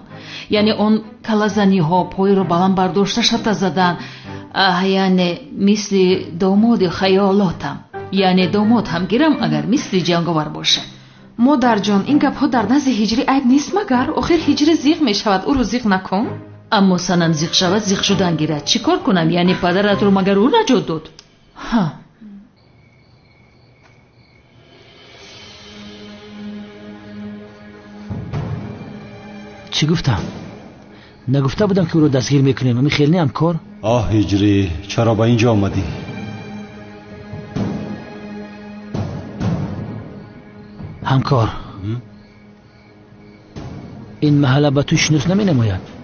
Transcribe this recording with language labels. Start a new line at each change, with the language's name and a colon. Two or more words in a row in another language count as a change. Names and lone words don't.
Tajik: яъне он калазаниҳо, пойро баланд бардошта шата задан, яъне мисли домоди хаёлотам. яъне домод ҳам гирам агар мисли ҷанговар бошад. модарҷон, ин гапҳо дар назди ҳиҷрӣ айб нест магар? охир ҳиҷрӣ зиқ мешавад, ӯро зиқ накун. аммо санам зиқ шавад, зиқ шудан гирад. чӣ кор кунам? яъне падаратро магар ӯ наҷот дод?
Persian: چی گفتم؟ نگفته بودم که او رو دستگیر میکنیم. همین خیلی هم کار. هجری، چرا با اینجا آمدی؟ همکار، این محله به تو شناس نمی نماید.